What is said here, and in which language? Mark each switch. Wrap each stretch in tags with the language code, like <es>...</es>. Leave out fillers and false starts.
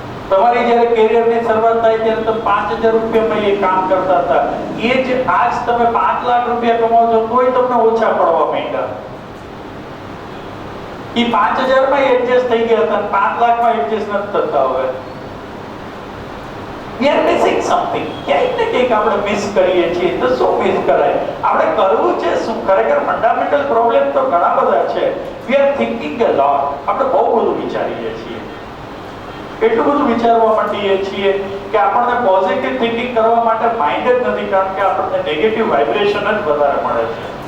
<gu>તમારી જ્યારે કેરિયરની શરૂઆત થાય ત્યારે તમે 5000 રૂપિયામાં એ કામ કરતા હતા, એ જ આજ તમે 5 લાખ રૂપિયા કમાવો છો તોય તમને ઓછા પડવા માંડ્યા. એ 5000 માં એડજસ્ટ થઈ ગયા હતા, 5 લાખમાં એડજસ્ટ નથી થતા. હવે</gu> <en>we are missing something.</en> <gu>ક્યાંક ને ક્યાંક આપણે મિસ કરીએ છીએ. તો શું મિસ કરાય? આપણે કરવું છે શું? ખરેખર ફંડામેન્ટલ પ્રોબ્લેમ તો ઘણા બધા છે.</gu> <en>we are thinking a lot.</en> <gu>આપણે બહુ બધું વિચારીએ છીએ, એટલું બધું વિચારવા માંડીએ છીએ કે આપણને પોઝિટિવ થિંકિંગ કરવા માટે માઇન્ડ જ નથી, કારણ કે આપણને નેગેટિવ વાઇબ્રેશન જ વધારે મળે છે.</gu>